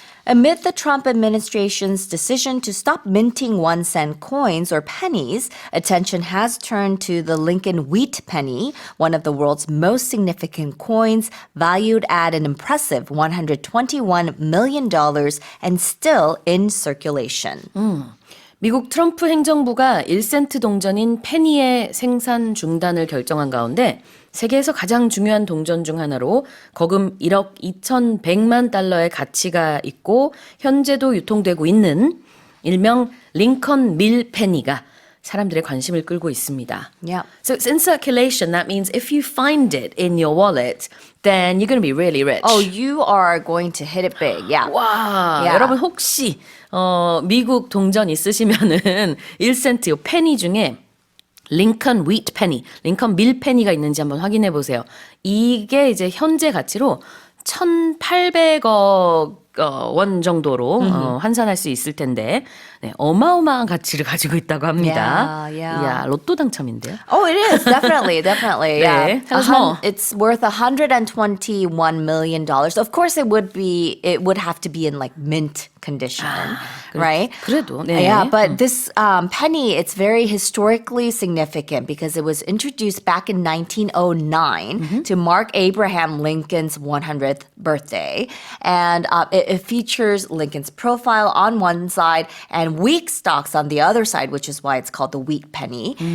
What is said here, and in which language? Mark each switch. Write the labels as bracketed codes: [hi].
[en] Amid the Trump administration's decision to stop minting 1-cent coins or pennies, attention has turned to the Lincoln Wheat penny, one of the world's most significant coins, valued at an impressive $121 million and still in circulation. [ko] 미국 트럼프 행정부가 1센트 동전인 페니의 생산 중단을 결정한 가운데 세계에서 가장 중요한 동전 중 하나로 거금 1억 2,100만 달러의 가치가 있고 현재도 유통되고 있는 일명 링컨 밀 페니가 사람들의 관심을 끌고 있습니다. [en] Yeah. So it's in circulation. That means if you find it in your wallet, then you're going to be really rich. Oh, you are going to hit it big. Yeah. [ko] 와, [en] Yeah. [ko] 여러분 혹시 미국 동전 있으시면은 1센트 요 페니 중에 링컨 윗 페니, 링컨 밀 페니가 있는지 한번 확인해 보세요. 이게 이제 현재 가치로 1,800억 원 정도로 환산할 수 있을 텐데 네, 어마어마한 가치를 가지고 있다고 합니다. [en] Yeah, yeah. [ko] 이야, 로또 당첨인데요. [en] Oh, it is definitely, definitely. [ko] 네, [en] Yeah, tell us more. It's worth $121 million. Of course, it would have to be in like mint condition, right? [ko] 그래도, 네. [en] Yeah, but this penny, it's very historically significant because it was introduced back in 1909 to mark Abraham Lincoln's 100th birthday, and it features Lincoln's profile on one side and wheat stalks on the other side, which is why it's called the wheat penny.